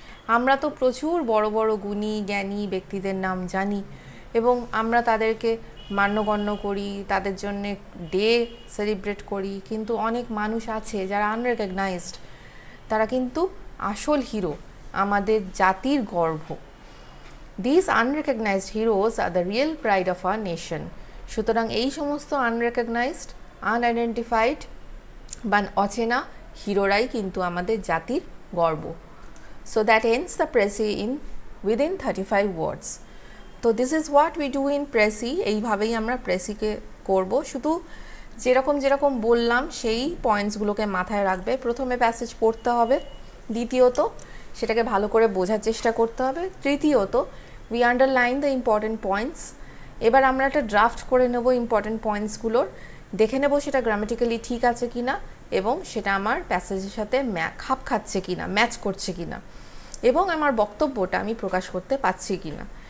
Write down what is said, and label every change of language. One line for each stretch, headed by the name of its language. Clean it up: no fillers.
Bangla: আমরা তো প্রচুর বড় বড় গুণী জ্ঞানী ব্যক্তিদের নাম জানি এবং আমরা তাদেরকে মান্যগণ্য করি, তাদের জন্যে ডে সেলিব্রেট করি, কিন্তু অনেক মানুষ আছে যারা আনরেকগনাইজড, তারা কিন্তু আসল হিরো, আমাদের জাতির গর্ব।
English: This unrecognised heroes are the real pride of our nation.
Bangla: সুতরাং এই সমস্ত আনরেকগনাইজড, আনআইডেন্টিফাইড বা অচেনা হিরোরাই কিন্তু আমাদের জাতির গর্ব।
English: So that ends the Prezi in within 35 words. তো this is what we do in precis.
Bangla: এইভাবেই আমরা প্রেসিকে করব। শুধু যেরকম যেরকম বললাম সেই পয়েন্টসগুলোকে মাথায় রাখবে। প্রথমে প্যাসেজ পড়তে হবে, দ্বিতীয়ত সেটাকে ভালো করে বোঝার চেষ্টা করতে হবে, তৃতীয়ত
English: We underline the important points.
Bangla: এবার আমরা একটা ড্রাফট করে নেব ইম্পর্টেন্ট পয়েন্টসগুলোর, দেখে নেব সেটা গ্রামাটিক্যালি ঠিক আছে কি না এবং সেটা আমার প্যাসেজের সাথে খাপ খাচ্ছে কি না, ম্যাচ করছে কি না, এবং আমার বক্তব্যটা আমি প্রকাশ করতে পারছি কি না।